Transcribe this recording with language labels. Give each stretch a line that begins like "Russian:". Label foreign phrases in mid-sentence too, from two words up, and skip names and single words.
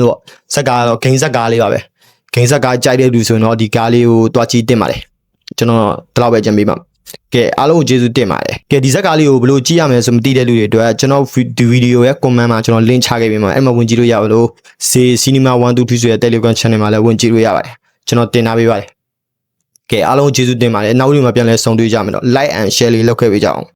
Burmese: မျိုးဇက်ကားတော့ဂိမ်းဇက်ကားလေးပါပဲဂိမ်းဇက်ကားကြိုက်တဲ့လူဆိုရင်တော့ဒီကားလေးကိုတွားကြည့်တင်ပါတယ်ကျွန်တော်ဒီလောက်ပဲကြံပေးပါကဲအားလုံးကိုကျေးဇူးတင်ပါတယ်ကဲဒီဇက်ကားလေးကိုဘယ်လိုကြည့်ရမလဲဆိုမသိတဲ့လူတွေအတွက်ကျွန်တော်ဒီဗီဒီယိုရဲ့ comment မှာကျွန်တော် link ချခဲ့ပေးမှာအဲ့မှာဝင်ကြည့်လို့ရပါလို့ Cinema 123ဆိုတဲ့ Telegram channel မှာလည်းဝင်ကြည့်လို့ရပါတယ်ကျွန်တော်တင်ထားပေးပါတယ်ကဲအားလုံးကျေးဇူးတင်ပါတယ်နောက်videoမှာပြန်လဲဆုံတွေ့ကြမယ်တော့
English: like and share
Burmese: လေးလုပ်ခဲ့ပေးကြအောင်